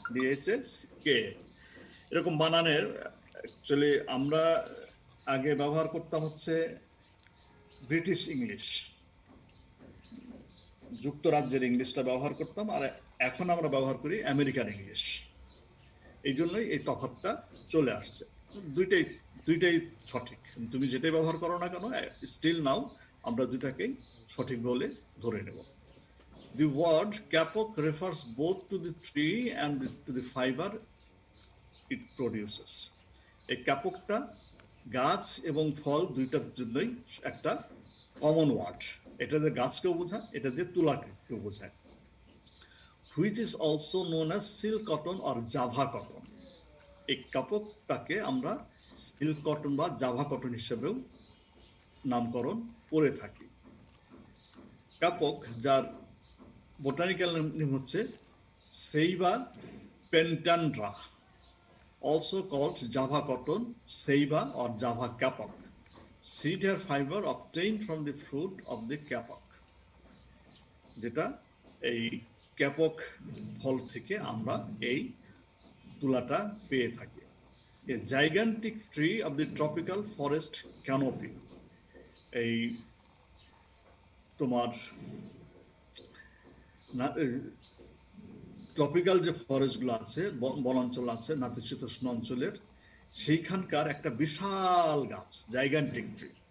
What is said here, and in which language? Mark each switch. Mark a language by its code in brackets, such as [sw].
[bn] DHA এরকম বানানের actually আমরা আগে ব্যবহার করতাম হচ্ছে ব্রিটিশ ইংলিশ, যুক্তরাজ্যের ইংলিশটা ব্যবহার করতাম, আর এখন আমরা ব্যবহার করি আমেরিকান ইংলিশ। এই জন্যই এই তফাৎটা চলে আসছে। দুইটাই সঠিক, তুমি যেটাই ব্যবহার করো না কেন, স্টিল নাও আমরা দুইটাকেই সঠিক বলে ধরে নেব। [en] The word kapok refers both to the tree and to the fiber it produces. [bn] এই ক্যাপকটা গাছ এবং ফল দুইটার জন্যই একটা কমন ওয়ার্ড। এটা যে গাছকেও বোঝায়, এটা যে তুলাকেও বোঝায়। [en] Which is also known as silk cotton or Java cotton. [bn] এই কাপড়টাকে আমরা সিল্ক কটন বা জাভা কটন হিসেবেও নামকরণ করে থাকি। কাপক, যার বোটানিক্যাল নেম হচ্ছে সেইবা পেন্টান্ড্রা, [en] also called Java cotton, Ceiba or Java kapok. Seed hair fiber obtained from the fruit of the kapok, [bn] যেটা এই ক্যাপক ফল থেকে আমরা এই তুলাটা পেয়ে থাকি। [en] A gigantic tree of the tropical forest canopy, [bn] এই তোমার ট্রপিক্যাল যে ফরেস্টগুলো আছে, বনাঞ্চল আছে নাতিশীতোষ্ণ অঞ্চলের, সেইখানকার একটা বিশাল গাছ, জাইগান্টিক ট্রি।